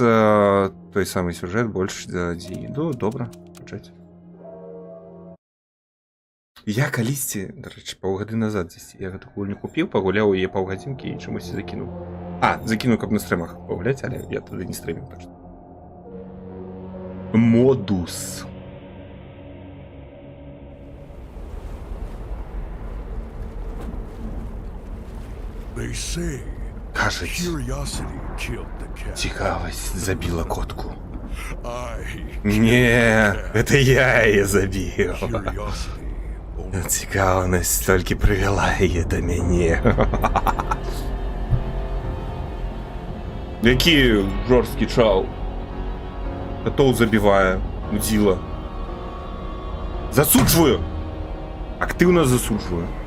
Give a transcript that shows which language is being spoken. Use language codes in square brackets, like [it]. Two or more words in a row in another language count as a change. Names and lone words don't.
[be] Той самы сюжэт, больш за адзін. Добра, пачаць. Я калісьці, дарэчы, паўгады назад дзесьці, я гэту гульню купіў, пагуляў яе паўгадзінкі і чамусьці закінуў. Закінуў, каб на стрымах пагуляць, але я тады не стрыміў, так што. Модус. [uk] Кажуть, цікавість забила котку. [ru] Не, это я ее забил. [uk] Цікавість тільки привела її до мене. Які жорсткий чал. Котов забиває. Мудила. Засуджую! Активно засуджую.